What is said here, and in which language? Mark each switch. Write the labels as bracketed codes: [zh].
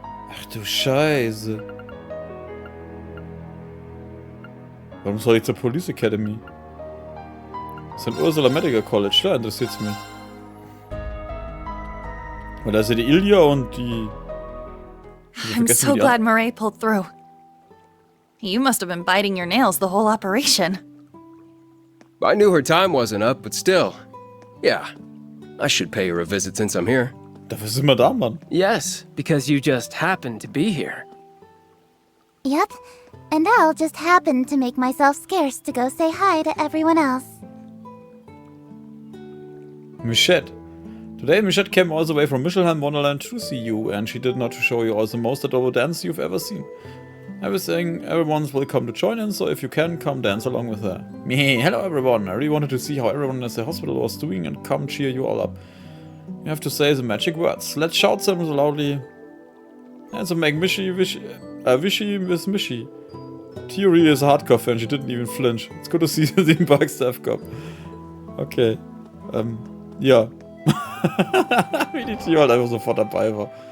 [de] Ach du Scheiße. Warum soll ich zur Police Academy? St. Ursula Medical College, da interessiert's mich. Weil da ist ja die Ilya und die... [en] I'm so glad Murray pulled through. You must have been biting your nails the whole operation. I knew her time wasn't up, but still. Yeah, I should pay her a visit since I'm here. [de] Dafür sind wir da, Mann. [en] Yes, because you just happened to be here. Yep, and I'll just happen to make myself scarce to go say hi to everyone else. Michette. Today Michette came all the way from Michelham Wonderland to see you, and she did not to show you all the most adorable dance you've ever seen. Everyone's welcome to join in, so if you can, come dance along with her. Hello everyone, I really wanted to see how everyone at the hospital was doing and come cheer you all up. You have to say the magic words. Let's shout them so loudly. And so make wishy with Mishy. Tio really is a hardcore fan, she didn't even flinch. It's good to see the Park Staff Cup. [de] Okay. Ja. Wie die Tio halt einfach sofort dabei war.